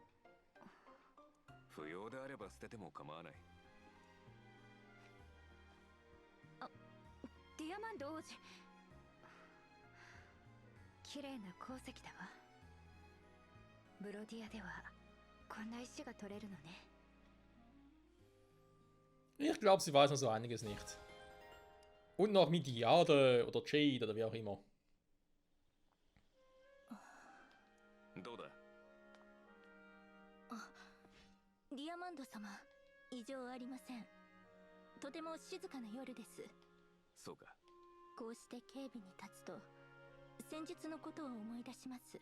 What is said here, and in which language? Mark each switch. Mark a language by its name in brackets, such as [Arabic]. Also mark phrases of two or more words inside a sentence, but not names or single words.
[Japanese] 不要であれば捨てても構わない。ディアマンド王子、綺麗な鉱石だわ。ブロディアではこんな石が取れるのね。 [German] Ich glaube, sie weiß noch so einiges nicht. Und noch mit Jade oder Jade oder wie auch immer. [Japanese] どうだ。ディアマンド様、異常ありません。とても静かな夜です。そうか。こうして警備に立つと先日のことを思い出します。